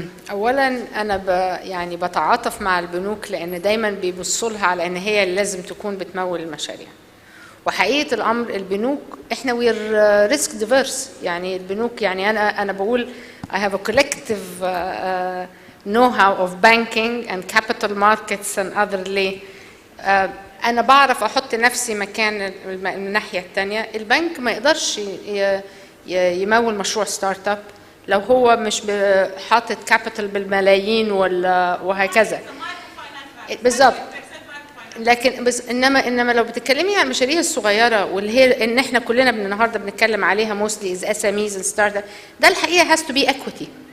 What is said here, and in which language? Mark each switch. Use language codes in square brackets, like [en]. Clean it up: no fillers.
[ar] اولا انا يعني بتعاطف مع البنوك، لان دايما بيبصوا لها على ان هي اللي لازم تكون بتمول المشاريع. وحقيقة الامر البنوك احنا [en] we're risk averse, [ar] يعني البنوك يعني انا بقول [en] I have a collective know-how of banking and capital markets and otherly. [ar] أنا بعرف أحط نفسي مكان الناحية الثانية. البنك ما يقدرش يمول مشروع ستارت اب لو هو مش حاطط كابيتال بالملايين ولا وهكذا. بالظبط. لكن بس انما لو بتتكلمي عن المشاريع الصغيره واللي هي ان احنا كلنا النهارده بنتكلم عليها [en] mostly as SMEs and startup, [ar] ده الحقيقه [en] Has to be equity.